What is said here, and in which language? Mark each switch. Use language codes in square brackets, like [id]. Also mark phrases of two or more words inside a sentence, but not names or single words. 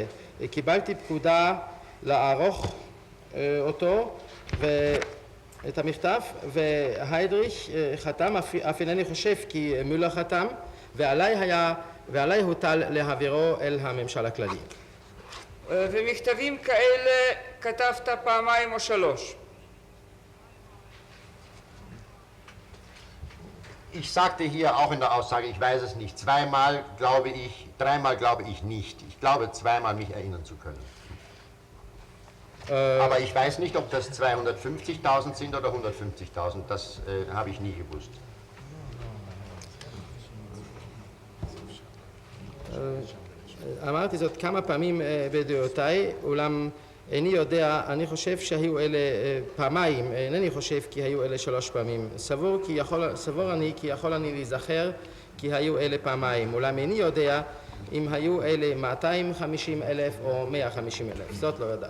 [he] קיבלתי פקודה לערוך אותו את המכתב, והיידריך חתם, אף אינני חושב כי מולר חתם, ועליי הוטל להעבירו אל הממשל הכללי. ומכתבים כאלה כתבת פעמיים או שלוש. [de] Ich sagte hier auch in der Aussage, ich weiß es nicht, zweimal glaube ich, dreimal glaube ich nicht. Ich glaube zweimal mich erinnern zu können. Aber ich weiß nicht, ob das 250.000 sind oder 150.000, das habe ich nie gewusst. [he] אמרתי זאת כמה פעמים בדעותיי, אולם איני יודע, אני חושב שהיו אלה פעמיים, אינני חושב כי היו אלה 3 פעמים. סבור אני כי יכול אני להיזכר כי היו אלה פעמיים, אולם איני יודע אם היו אלה 250,000 או 150,000, זאת לא יודעת.